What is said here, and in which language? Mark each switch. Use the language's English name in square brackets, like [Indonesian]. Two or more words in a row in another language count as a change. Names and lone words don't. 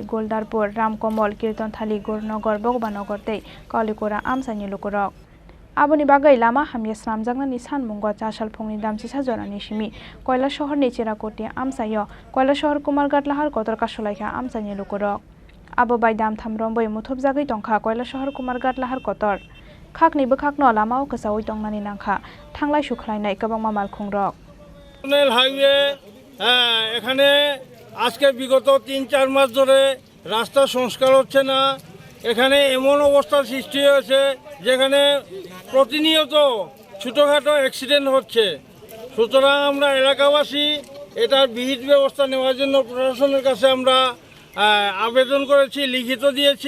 [Kok Borok] Goldarpur Ramkomal Kirtonthali Gornagar Bogbanagor tei Kalikora amsani lukurok aboni bagai lama hamia snamjangna ni sanmungo chasalphongni damchisa jorani simi koila shahar ni Chirakoti amsayo koila shahar Kumarghat lahar kotor kasolaikha amsani lukurok abo bai damtham rombai muthubjagai tongkha koila shahar Kumarghat lahar kotor khakni bokhakno lamao kasawi tongnani nangkha thanglai sukhlainai kabangma malkhungrok [English] National Highway [Bangla] এখানে আজকে বিগত ৩-৪ মাস ধরে রাস্তা সংস্কার হচ্ছে না। এখানে এমন অবস্থার সৃষ্টি হয়েছে যেখানে প্রতিনিয়ত ছোটোখাটো অ্যাক্সিডেন্ট হচ্ছে। সুতরাং আমরা এলাকাবাসী এটার বিহিত ব্যবস্থা নেওয়ার জন্য প্রশাসনের কাছে আমরা আবেদন করেছি, লিখিত দিয়েছি।